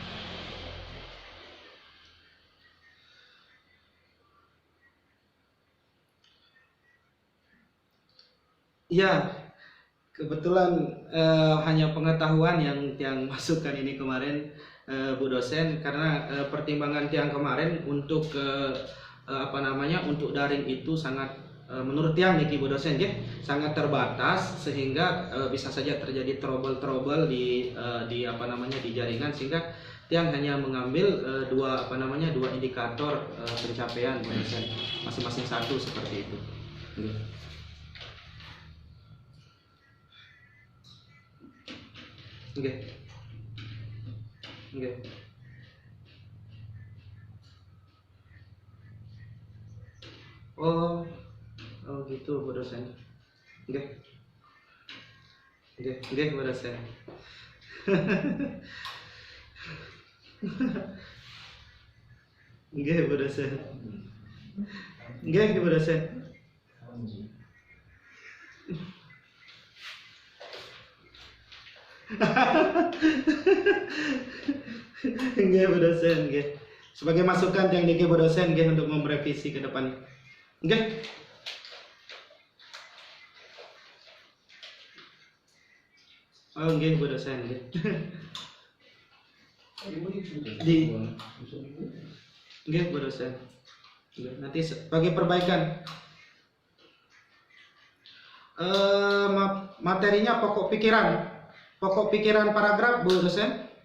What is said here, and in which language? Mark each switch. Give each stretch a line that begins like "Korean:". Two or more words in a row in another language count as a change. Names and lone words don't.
Indonesian: Ya, kebetulan hanya pengetahuan yang masukkan ini kemarin, Bu dosen, karena pertimbangan tiang kemarin untuk apa namanya, untuk daring itu sangat menurut tiang niki Bu dosen nggih sangat terbatas, sehingga bisa saja terjadi trouble di apa namanya di jaringan, sehingga tiang hanya mengambil dua apa namanya dua indikator pencapaian Bu dosen, masing-masing satu seperti itu. Nggih. Nggih. Oh, gitu Bu dosen. Nggih. Nggih Bu dosen. Nggih Bu dosen. Nggih Bu dosen. Nggih Bu dosen, nggih. Sebagai masukan yang niki Bu dosen nggih untuk merevisi ke depan. Nggih. Oh nggih Bu dosen nggih. Di nggih Bu dosen. Nanti sebagai perbaikan. Materinya pokok pikiran paragraf Bu dosen.